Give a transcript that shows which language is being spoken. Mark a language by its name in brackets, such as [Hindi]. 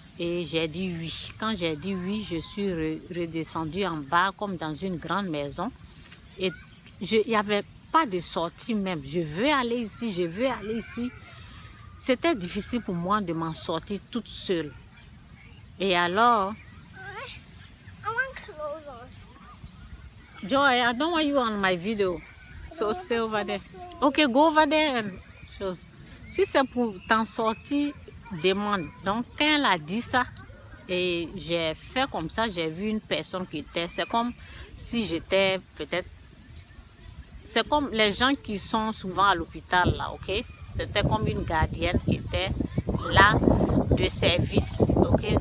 [French] Et j'ai dit oui. Quand j'ai dit oui, je suis redescendue en bas comme dans une grande maison. Et il n'y avait pas de sortie même. Je veux aller ici, je veux aller ici. C'était difficile pour moi de m'en sortir toute seule. Et alors, [English] Joy, I don't want you on my video. So stay over there. Okay, go over there and show. [French] Si c'est pour t'en sortir, demande. Donc, quand elle a dit ça, et j'ai fait comme ça, j'ai vu une personne qui était... C'est comme si j'étais peut-être... C'est comme les gens qui sont souvent à l'hôpital, là, ok? C'était comme une gardienne qui était là de service, ok?